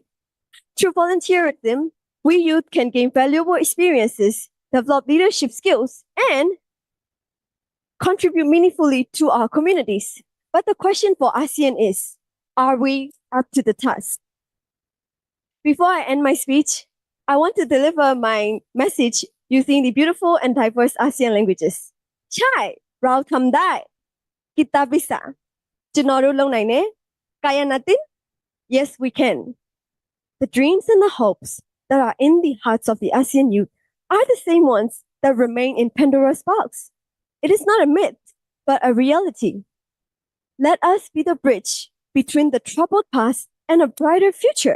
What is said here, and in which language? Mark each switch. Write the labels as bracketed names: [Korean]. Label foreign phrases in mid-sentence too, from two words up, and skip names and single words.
[English] Through volunteerism, we youth can gain valuable experiences, develop leadership skills, and contribute meaningfully to our communities. But the question for ASEAN is, are we up to the task? Before I end my speech, I want to deliver my message using the beautiful and diverse ASEAN languages. [Thai] ใช่เราทำได้ [Indonesian] Kita bisa. Jenoru long nai ne? [Filipino] Kaya natin? [English] Yes, we can. The dreams and the hopes that are in the hearts of the ASEAN youth are the same ones that remain in Pandora's box. It is not a myth, but a reality. Let us be the bridge between the troubled past and a brighter future.